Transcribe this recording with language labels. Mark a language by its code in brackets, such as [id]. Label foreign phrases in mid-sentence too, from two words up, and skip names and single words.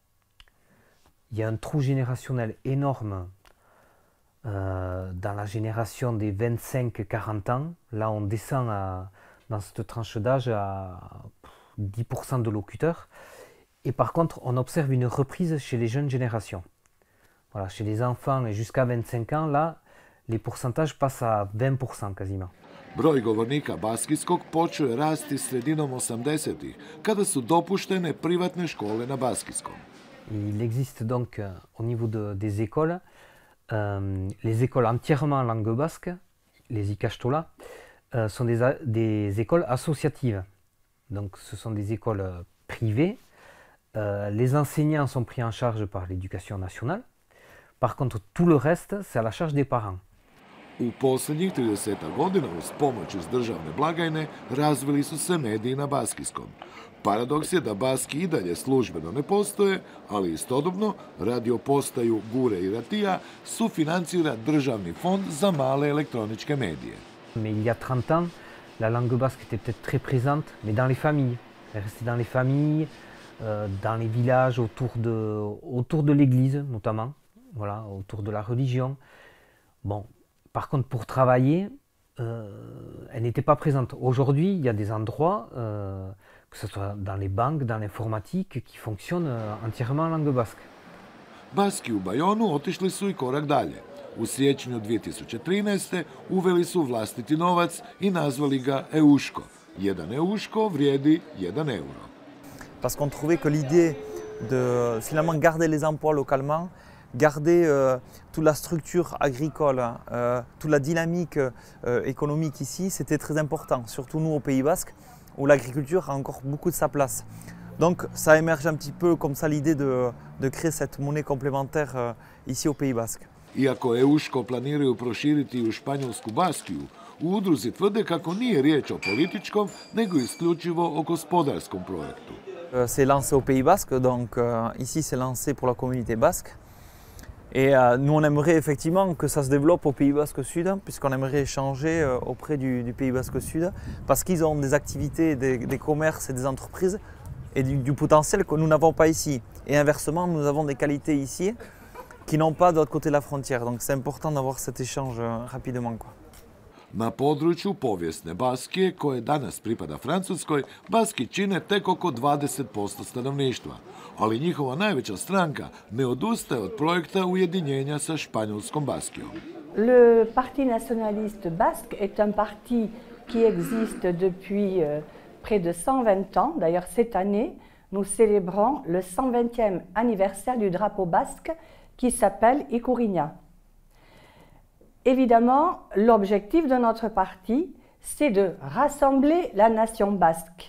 [fr] Il y a un trou générationnel énorme dans la génération des 25-40 ans. Là, on descend dans cette tranche d'âge à 10% de locuteurs. Et par contre, on observe une reprise chez les jeunes générations. Voilà, chez les enfants et jusqu'à 25 ans, là, les pourcentages passent à 20% quasiment. [hr] Broj govornika baskijskog počeo je rasti sredinom 80-ih, kada su dopuštene privatne škole na baskijskom. [fr] Il existe donc au niveau des écoles, les écoles entièrement en langue basque, les Ikastola, sont des écoles associatives. Donc ce sont des écoles privées. Les enseignants sont pris en charge par l'éducation nationale. Par contre, tout le reste, c'est à la charge des parents. [hr] U posljednjih 30 godina uz pomoć iz državne blagajne razvili su se mediji na baskijskom. Paradoks je da Baski i dalje službeno ne postoje, ali istodobno radio postaju Gure i Ratija sufinancira državni fond za male elektroničke medije. [fr] Mais il y a 30 ans, la langue basque était peut-être très présente, mais dans les familles. Elle restait dans les familles, dans les villages, autour de l'église notamment, voilà, autour de la religion. Bon. Par contre, pour travailler, elle n'était pas présente. Aujourd'hui, il y a des endroits, que ce soit dans les banques, dans l'informatique, qui fonctionnent entièrement en langue basque. [hr] Baski u Bayonu otišli su i korak dalje. U siječnju 2013. uveli su vlastiti novac i nazvali ga Euško. Jedan Euško vrijedi 1 euro. [fr] Parce qu'on trouvait que l'idée de finalement garder les emplois localement, garder toute la structure agricole, toute la dynamique économique ici, c'était très important, surtout nous au Pays Basque, où l'agriculture a encore beaucoup de sa place. Donc ça émerge un petit peu comme ça l'idée de créer cette monnaie complémentaire ici au Pays Basque. [hr] Iako Euško planiraju proširiti u španjolsku Baskiju, u udruzi tvrde kako nije riječ o političkom, nego isključivo o gospodarskom projektu. [fr] C'est lancé au Pays Basque, donc ici c'est lancé pour la communauté basque. Et nous, on aimerait effectivement que ça se développe au Pays Basque Sud, puisqu'on aimerait échanger auprès du Pays Basque Sud, parce qu'ils ont des activités, des commerces et des entreprises, et du potentiel que nous n'avons pas ici. Et inversement, nous avons des qualités ici qui n'ont pas de l'autre côté de la frontière. Donc c'est important d'avoir cet échange rapidement, quoi. [hr] Na području povijesne Baskije, koje danas pripada Francuskoj, Baski čine tek oko 20% stanovništva, ali njihova najveća stranka ne odustaje od projekta ujedinjenja sa Španjolskom Baskijom. [fr] Le Parti nationaliste basque est un parti qui existe depuis près de 120 ans. D'ailleurs, cette année, nous célébrons le 120e anniversaire du drapeau basque qui s'appelle Ikurriña. Évidemment, l'objectif de notre parti, c'est de rassembler la nation basque.